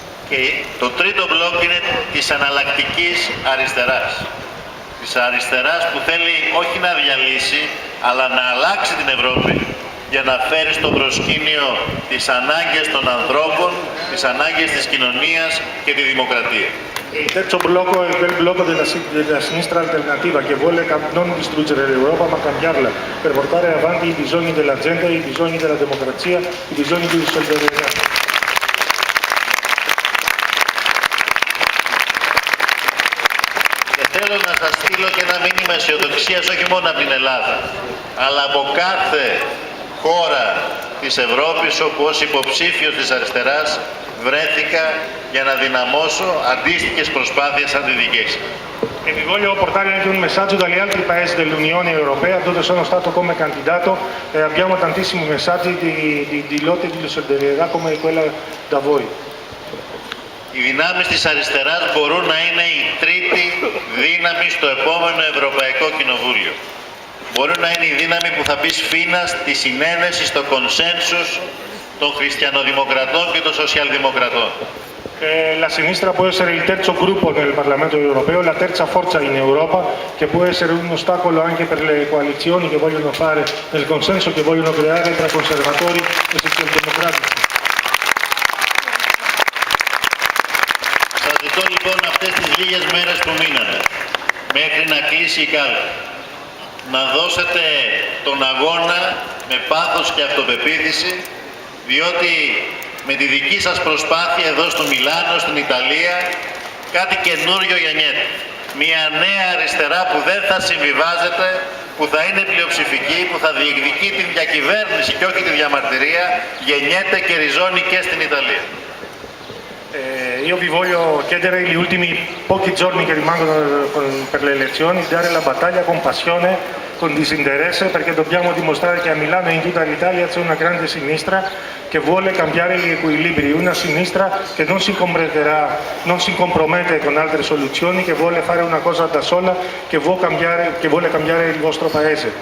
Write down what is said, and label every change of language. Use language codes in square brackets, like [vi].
[el] Και το τρίτο μπλοκ είναι της αναλλακτικής αριστεράς. Της αριστεράς που θέλει όχι να διαλύσει, αλλά να αλλάξει την Ευρώπη για να φέρει στο προσκήνιο τις ανάγκες των ανθρώπων, τις ανάγκες της κοινωνίας και τη δημοκρατία. [it] Il terzo blocco è quel blocco della sinistra alternativa che vuole non distruggere l'Europa ma cambiarla per portare avanti i bisogni della gente, i bisogni della democrazia, i bisogni di solidarietà. [el] Θέλω να σας στείλω και ένα μήνυμα αισιοδοξίας όχι μόνο από την Ελλάδα, αλλά από κάθε χώρα της Ευρώπης όπου ως υποψήφιος της αριστεράς βρέθηκα για να δυναμώσω αντίστοιχες προσπάθειες σαν τη δική σας. [it] E vi voglio portare anche un messaggio dagli altri paesi dell'Unione Europea dove sono stato come candidato e abbiamo tantissimi messaggi di lotte di solidarietà come quella da voi. [el] Οι δυνάμεις της αριστεράς μπορούν να είναι η τρίτη δύναμη στο επόμενο Ευρωπαϊκό Κοινοβούλιο. Μπορεί να είναι η δύναμη που θα πει σφήνα στη συνένεση, στο κονσένσους των χριστιανοδημοκρατών και των σοσιαλδημοκρατών. [it] La sinistra può essere il terzo gruppo nel Parlamento europeo, la terza forza in Europa, che può essere un ostacolo anche per le coalizioni che vogliono fare, nel consenso che vogliono creare tra conservatori e socialdemocratici. [el] Σας ζητώ λοιπόν αυτές τις λίγες μέρες που μείνανε, μέχρι να κλείσει η κάλπη, να δώσετε τον αγώνα με πάθος και αυτοπεποίθηση, διότι με τη δική σας προσπάθεια εδώ στο Μιλάνο, στην Ιταλία, κάτι καινούριο γεννιέται. Μια νέα αριστερά που δεν θα συμβιβάζεται, που θα είναι πλειοψηφική, που θα διεκδικεί την διακυβέρνηση και όχι τη διαμαρτυρία, γεννιέται και ριζώνει και στην Ιταλία. [it] Io vi voglio chiedere negli ultimi pochi giorni che rimangono per le elezioni di dare la battaglia con passione, con disinteresse, perché dobbiamo dimostrare che a Milano e in tutta l'Italia c'è una grande sinistra che vuole cambiare gli equilibri, una sinistra che non si compromette con altre soluzioni, che vuole fare una cosa da sola, che vuole cambiare il vostro paese.